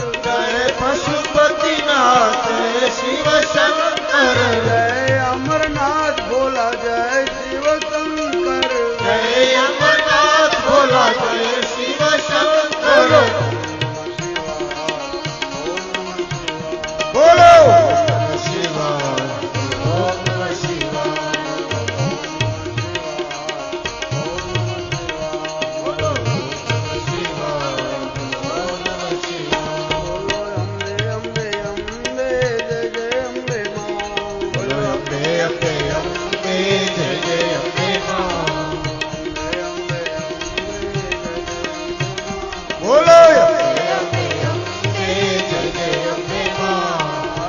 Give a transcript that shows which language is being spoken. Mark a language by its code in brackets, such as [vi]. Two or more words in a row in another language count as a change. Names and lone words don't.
[hi] जय पशुपतिनाथ जय शिव शंकर जय अमरनाथ भोला जय शिव शंकर जय अमरनाथ भोला जय शिव शंकर बोलो [sa] शिवाय ओम नमः शिवाय बोलो शिवाय ओम नमः शिवाय [hi] अम्बे अम्बे अम्बे जय जय अम्बे मां बोलो अम्बे अम्बे अम्बे जय जय अम्बे मां बोलो अम्बे अम्बे जय जय अम्बे मां